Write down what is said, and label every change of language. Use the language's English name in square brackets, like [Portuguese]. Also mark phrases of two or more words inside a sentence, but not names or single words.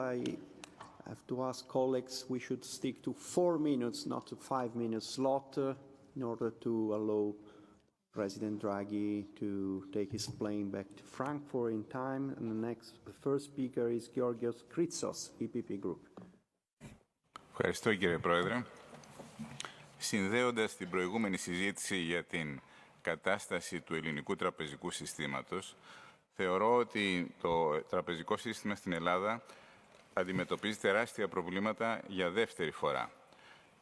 [English] I have to ask colleagues we should stick to 4 minutes, not a 5-minute slot, in order to allow President Draghi to take his plane back to Frankfurt in time. And the first speaker is Georgios Kritsos, EPP Group. [Greek] Ευχαριστώ κύριε Πρόεδρε. Συνδέοντας την προηγούμενη συζήτηση για την κατάσταση του ελληνικού τραπεζικού συστήματος, θεωρώ ότι το τραπεζικό σύστημα στην Ελλάδα αντιμετωπίζει τεράστια προβλήματα για δεύτερη φορά.